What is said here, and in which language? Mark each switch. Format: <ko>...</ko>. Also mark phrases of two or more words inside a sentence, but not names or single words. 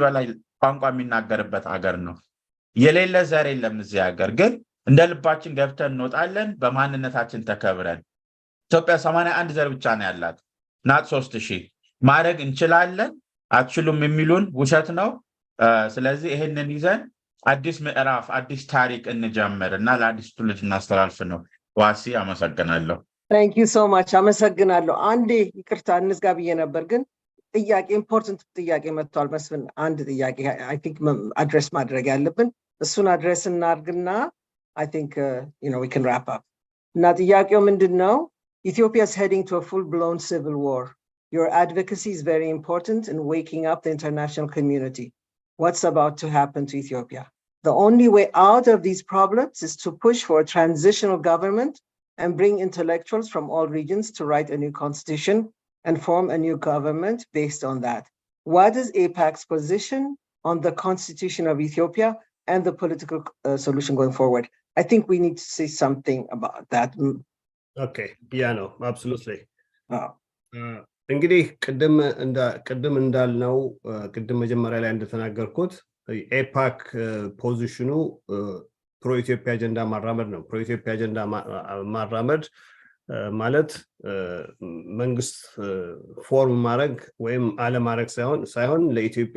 <am>በላይ ቋንቋ የሚናገርበት ሀገር ነው። የሌለ ዘር የለም እዚህ ሀገር። ግን እንደ ልባችን ገብተን እንወጣለን በማንነታችን ተከብረን። ኢትዮጵያ 81 ዘር ብቻ ነው ያላት ናት 3000 ማድረግ እንችላለን። አትችሉም የሚሉን ውሸት ነው። ስለዚህ ይሄንን ይዘን አዲስ ምዕራፍ አዲስ ታሪክ እንጀምር እና ለአዲስ ትውልድ እናስተላልፍ ነው። ዋሲ አመሰግናለሁ።</am> <en>Thank you so much.</en> <am>አመሰግናለሁ። አንዴ ይቅርታ እንዝጋ ብዬ ነበር ግን ጥያቄ ኢምፖርታንት ጥያቄ መጥቷል መስፍን አንድ ጥያቄ</am> <en>I think</en> <am>አድሬስ ማድረግ ያለብን እሱን አድሬስ እናርግና</am> <en>I think we can wrap up</en> <am>እና ጥያቄው ምንድነው</am> <en>Ethiopia is heading to a full-blown civil war. Your advocacy is very important in waking up the international community. What's about to happen to Ethiopia? The only way out of these problems is to push for a transitional government and bring intellectuals from all regions to write a new constitution and form a new government based on that. What is AEPAC's position on the constitution of Ethiopia and the political solution going forward? I think we need to say something about that. Okay, yeah, no, absolutely.</en> <am>እንግዲህ ቅድም እንዳልነው ቅድም መጀመሪያ ላይ እንደተናገርኩት ኤፓክ ፖዚሽኑ</am> <en>pro Ethiopia agenda</en> <am>ማራመድ ነው። ፕሮ ኢትዮጵያ አጀንዳ ማራመድ ማለት መንግስት ፎርም ማድረግ ወይም አለማድረግ ሳይሆን ለኢትዮጵያ</am>